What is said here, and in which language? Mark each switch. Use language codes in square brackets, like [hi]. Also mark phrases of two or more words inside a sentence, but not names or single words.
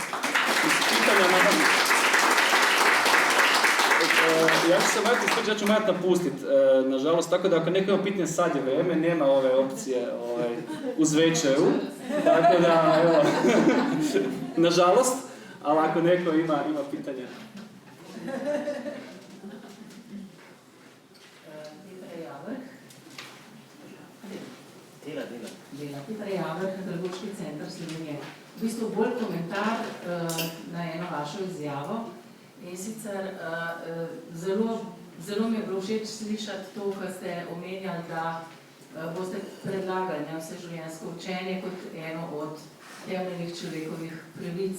[hr] Ja ću morati napustiti, nažalost, tako da ako neko ima pitanje, sad je vrijeme, nema ove opcije uz večeru, tako da, evo, nažalost, ali ako neko ima pitanje. [sl] Petra Javrh, Pedagoški center Slovenije. V bistvu bolj komentar na eno vašo izjavo. In sicer zelo mi je bilo všeč slišati to, kar ste omenjali, da boste predlagali vseživljenjsko učenje kot eno od temeljnih človekovih pravic.